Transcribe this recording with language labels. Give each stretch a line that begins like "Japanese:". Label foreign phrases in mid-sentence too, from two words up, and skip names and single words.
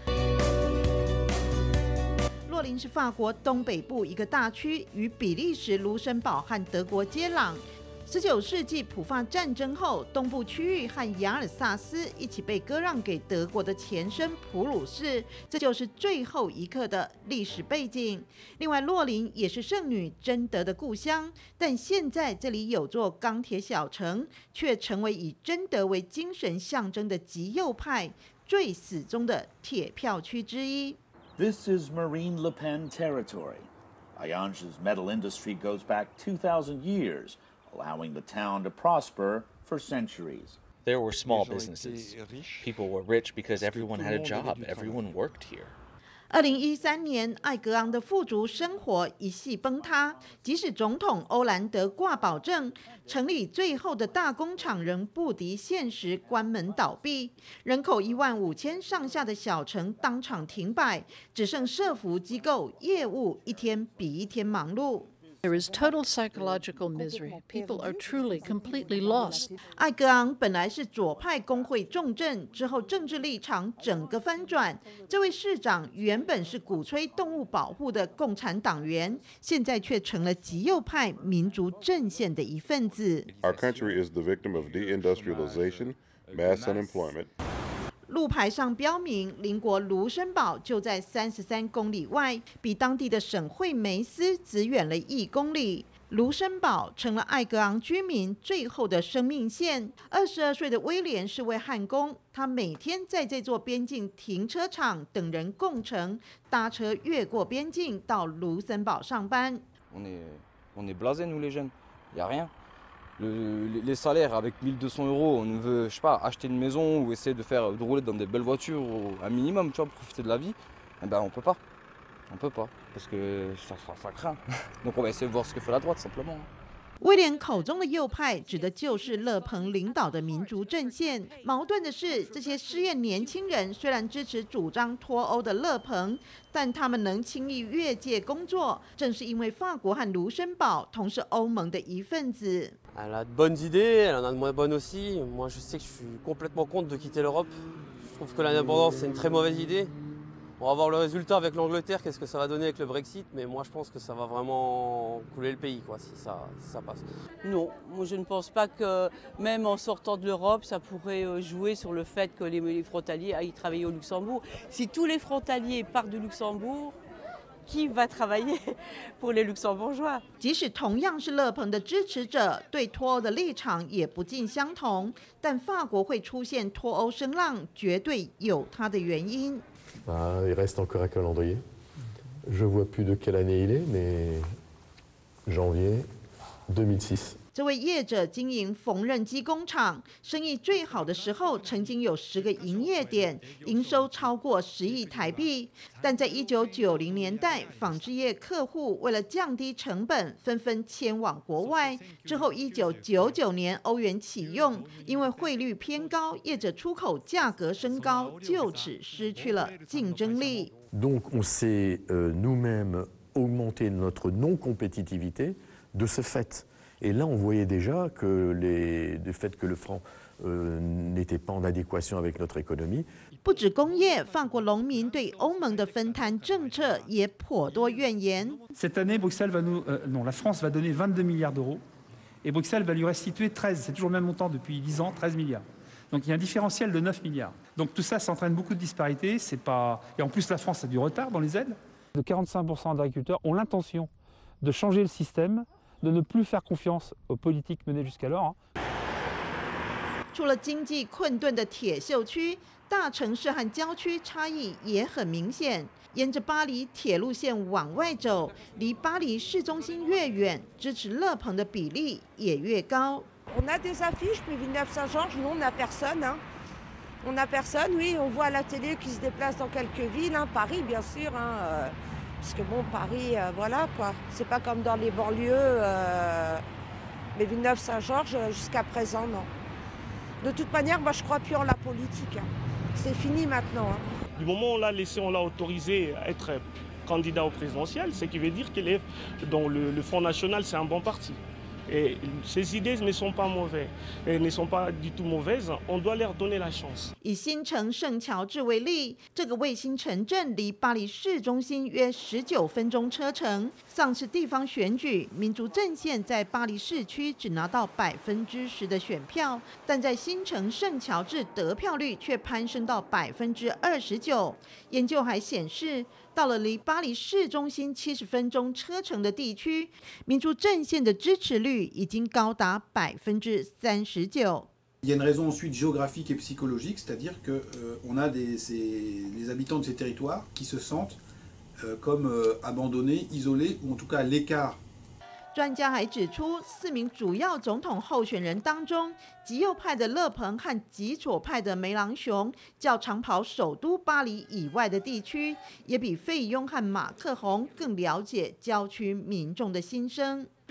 Chinese: 洛林是法国东北部一个大区，与比利时、卢森堡和德国接壤。19世纪普法战争后，东部区域和雅尔萨斯一起被割让给德国的前身普鲁士，这就是最后一刻的历史背景。另外，洛林也是圣女贞德的故乡，但现在这里有座钢铁小城，却成为以贞德为精神象征的极右派最死忠的铁票区之一。
English: This is Marine Le Pen territory. Ayange's metal industry goes back 2,000 years. Allowing the town to prosper for centuries. There were small businesses. People were rich because everyone had a job. Everyone worked here.
Chinese: 2013 年，艾格昂的富足生活一系崩塌，即使总统欧兰德挂保证，城里最后的大工厂仍不敌现实，关门倒闭。人口15000上下的小城当场停摆，只剩社服机构业务一天比一天忙碌。
English: There is total psychological misery. People are truly, completely lost.
Chinese: 艾格昂本来是左派工会重镇，之后政治立场整个翻转。这位市长原本是鼓吹动物保护的共产党员，现在却成了极右派民族阵线的一份子。
English: Our country is the victim of deindustrialization, mass unemployment.
Chinese: 路牌上标明，邻国卢森堡就在33公里外，比当地的省会梅斯只远了1公里。卢森堡成了艾格昂居民最后的生命线。22岁的威廉是位焊工，他每天在这座边境停车场等人共乘，搭车越过边境到卢森堡上班。
French: On est blasés nous les jeunes, y a rien. Les salaires avec 1 200 €, on veut, je sais pas, acheter une maison ou essayer de rouler dans des belles voitures un minimum, tu vois, profiter de la vie. Eh ben on peut pas, parce que ça craint. Donc on va essayer de voir ce que fait la droite simplement.
Chinese: 威廉口中的右派指的就是勒庞领导的民族阵线。矛盾的是，这些失业年轻人虽然支持主张脱欧的勒庞，但他们能轻易越界工作，正是因为法国和卢森堡同是欧盟的一份子。
French: Elle a de bonnes idées, elle en a de moins bonnes aussi. Moi, je sais que je suis complètement contre de quitter l'Europe. Je trouve que l'indépendance, c'est une très mauvaise idée. On va voir le résultat avec l'Angleterre, qu'est-ce que ça va donner avec le Brexit, mais moi je pense que ça va vraiment couler le pays, quoi, si ça passe. Non, moi je ne pense pas que même en sortant de l'Europe, ça pourrait jouer sur le fait que les frontaliers aillent travailler au Luxembourg. Si tous les frontaliers partent du Luxembourg, qui va travailler pour les Luxembourgeois？
Chinese: 即使同样是勒庞的支持者，对脱欧的立场也不尽相同。但法国会出现脱欧声浪，绝对有它的原因。
French: Il reste encore un calendrier. Je vois plus de quelle année il est, mais janvier 2006.
Chinese: 这位业者经营缝纫机工厂，生意最好的时候曾经有10个营业点，营收超过10亿台币。但在1990年代，纺织业客户为了降低成本，纷纷迁往国外。之后1999年欧元启用，因为汇率偏高，业者出口价格升高，就此失去了竞争力。
French: Donc on s'est nous-mêmes augmenté notre non-compétitivité de ce fait.Et là, on voyait déjà que le fait que le franc n'était pas en adéquation avec notre économie.
Chinese: 不止工业，法国农民对欧盟的分摊政策也颇多怨言。
French: Cette année, la France va donner 22 milliards d'euros et Bruxelles va lui restituer 13. C'est toujours le même montant depuis 10 ans, 13 milliards. Donc il y a un différentiel de 9 milliards. Donc tout ça, ça entraîne beaucoup de disparités. Et en plus, la France a du retard dans les aides. 45% d'agriculteurs ont l'intention de changer le système.de ne plus faire confiance aux politiques menées jusqu'alors.
Chinese: 除了经济困顿的铁锈区，大城市和郊区差异也很明显。沿着巴黎铁路线往外走，离巴黎市中心越远，支持勒庞的比例也越高。
French: On a des affiches, puis Villeneuve-Saint-Georges, nous on n'a personne. Hein. On n'a personne, oui, on voit à la télé qui se déplace dans quelques villes, hein. Paris bien sûr, hein, parce que bon, Paris, voilà quoi. C'est pas comme dans les banlieues, mais Villeneuve-Saint-Georges, jusqu'à présent, non. De toute manière, moi je crois plus en la politique. Hein. C'est fini maintenant. Hein. Du moment où on l'a laissé, on l'a autorisé à être candidat au présidentiel, ce qui veut dire qu'il est dans le Front National, c'est un bon parti. Et ces idées ne sont pas mauvaises, et ne sont pas du tout mauvaises. On doit leur donner la chance.
Chinese: 以新城圣乔治为例，这个卫星城镇离巴黎市中心约19分钟车程。上次地方选举，民族阵线在巴黎市区只拿到10%的选票，但在新城圣乔治得票率却攀升到29%。研究还显示，到了离巴黎市中心70分钟车程的地区，民族阵线的支持率已经高达39%。
French: Il y a une raison ensuite géographique et psychologique, c'est-à-dire qu'on a les habitants de ces territoires qui se sentent comme abandonnés, isolés ou en tout cas à l'écart.
Chinese: 专家还指出，4名主要总统候选人当中，极右派的勒庞和极左派的梅朗雄较常跑首都巴黎以外的地区，也比费雍和马克宏更了解郊区民众的心声。